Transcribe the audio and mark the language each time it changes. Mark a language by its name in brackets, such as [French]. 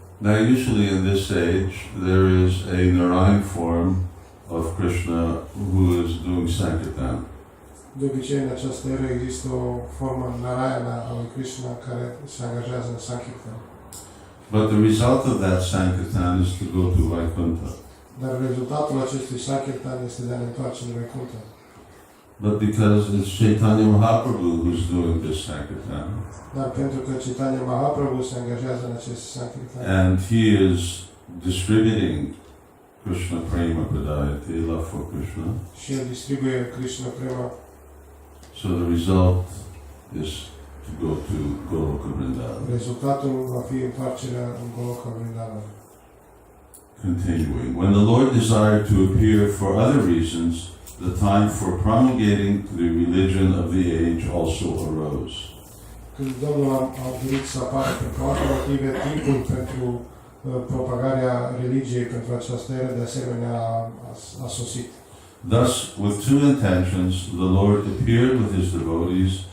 [English] Now usually in this age there is a Narayan form of Krishna who is doing Sankirtan. [Romanian] De obicei în această eră există o formă Narayana a lui Krishna care se angajează în Sankirtan. [English] But the result of that Sankirtan is to go to Vaikuntha. [Romanian] Dar rezultatul acestui Sankirtan este de a ne întoarce în Vaikuntha. [English] But because it's Chaitanya Mahaprabhu who's doing this Sankirtan, [Romanian] Dar pentru că Chaitanya Mahaprabhu se angajează în acest Sankirtan [English] and he is distributing Krishna Prema Pradayate, love for Krishna, [Romanian] și el distribuie Krishna Prema, [English] so the result is to go to Goloka Vrindavan. [Romanian] rezultatul va fi întoarcerea în Goloka Vrindavan. [English] Continuing, when the Lord desired to appear for other reasons, the time for promulgating the religion of the age also arose. [Romanian] Când Domnul a dorit să apară pentru alte motive, timpul pentru propagarea religiei pentru această eră de asemenea a sosit. [English] Thus, with two intentions, the Lord appeared with his devotees